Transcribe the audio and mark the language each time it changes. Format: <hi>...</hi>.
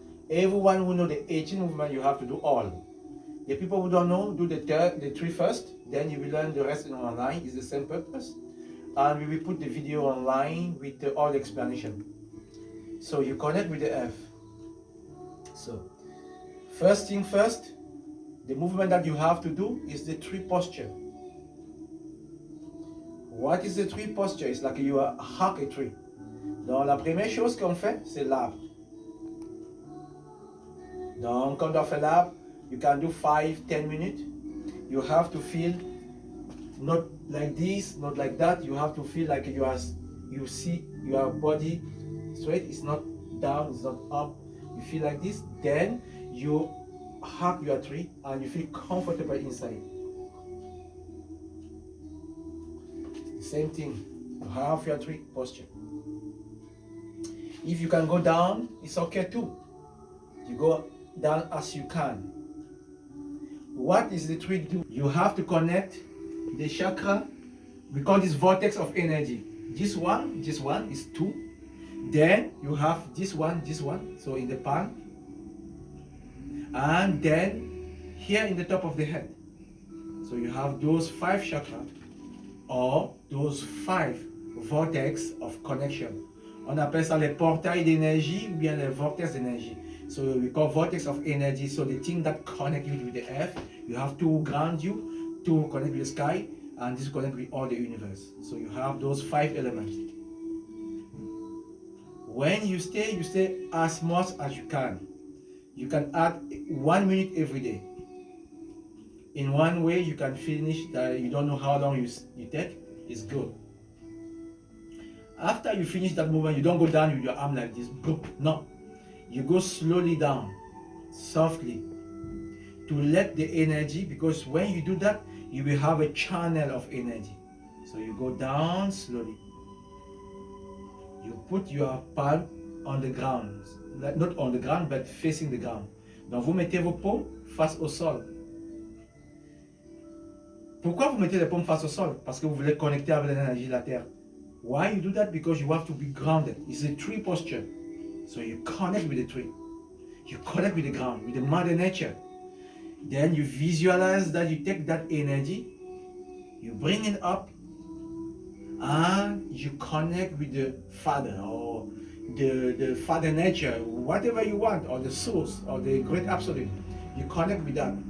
<en>Everyone who knows the 18 movement, you have to do all. The people who don't know, do the three first, then you will learn the rest online. It's the same purpose. And we will put the video online with all the explanation. So you connect with the earth. So first thing first, the movement that you have to do is the tree posture. What is the tree posture? It's like you hug a tree.</en> <fr>Donc la première chose qu'on fait, c'est l'arbre. Donc quand on fait l'arbre,</fr> <en>you can do 5-10 minutes. You have to feel not like this, not like that. You have to feel like you see your body straight. It's not down, it's not up. You feel like this. Then you hug your tree and you feel comfortable inside. The same thing. You have your tree posture. If you can go down, it's okay too. You go down as you can. What is the trick do? You have to connect the chakra. We call this vortex of energy. This one is 2. Then you have this one, so in the palm. And then here in the top of the head. So you have those 5 chakras or those 5 vortex of connection.</en> <fr>On appelle ça les portails d'énergie ou bien les vortex d'énergie.</fr> <en>So we call vortex of energy. So the thing that connect you with the earth, you have to ground you, to connect with the sky, and this connect with all the universe. So you have those 5 elements. When you stay as much as you can. You can add 1 minute every day. In one way, you can finish that. You don't know how long you take. It's good. After you finish that movement, you don't go down with your arm like this. No. You go slowly down, softly, to let the energy, because when you do that, you will have a channel of energy. So you go down slowly. You put your palm on the ground. Not on the ground, but facing the ground.</en> <fr>Donc vous mettez vos paumes face au sol. Pourquoi vous mettez les paumes face au sol? Parce que vous voulez connecter avec l'énergie de la terre.</fr> <en>Why you do that? Because you have to be grounded. It's a tree posture. So you connect with the tree. You connect with the ground, with the mother nature. Then you visualize that you take that energy, you bring it up, and you connect with the Father or the Father nature, whatever you want, or the source, or the great absolute. You connect with that.</en>